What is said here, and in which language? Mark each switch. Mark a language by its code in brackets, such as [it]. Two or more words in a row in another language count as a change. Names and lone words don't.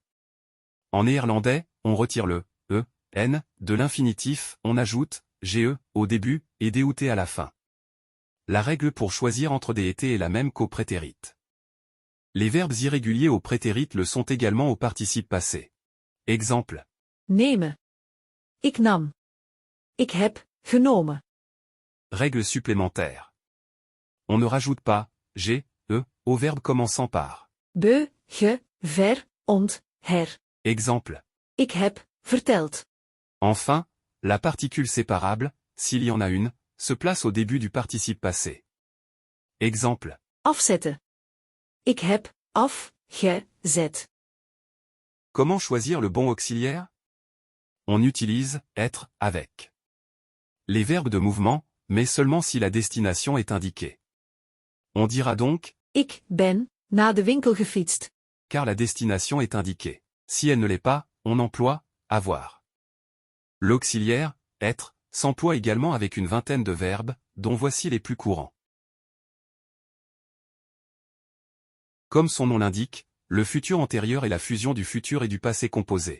[fr] En néerlandais, on retire le n de l'infinitif, on ajoute ge au début et dout à la fin. La règle pour choisir entre des et t est la même qu'au prétérit. Les verbes irréguliers au prétérit le sont également au participe passé. Exemple. [nl] Nemen. Ik nam. Ik heb, genomen. [fr] Règle supplémentaire. On ne rajoute pas g, au verbe commençant par. [nl] Be, ge, ver, ont, her. [fr] Exemple. [nl] Ik heb, verteld. [fr] Enfin, la particule séparable, s'il y en a une, se place au début du participe passé. Exemple. [nl] Afzetten. Ik heb, afgezet. [fr] Comment choisir le bon auxiliaire? On utilise être avec. Les verbes de mouvement, mais seulement si la destination est indiquée. On dira donc [nl] Ik ben, naar de winkel gefietst. [fr] car la destination est indiquée. Si elle ne l'est pas, on emploie avoir. L'auxiliaire, être, s'emploie également avec une vingtaine de verbes, dont voici les plus courants. Comme son nom l'indique, le futur antérieur est la fusion du futur et du passé composé.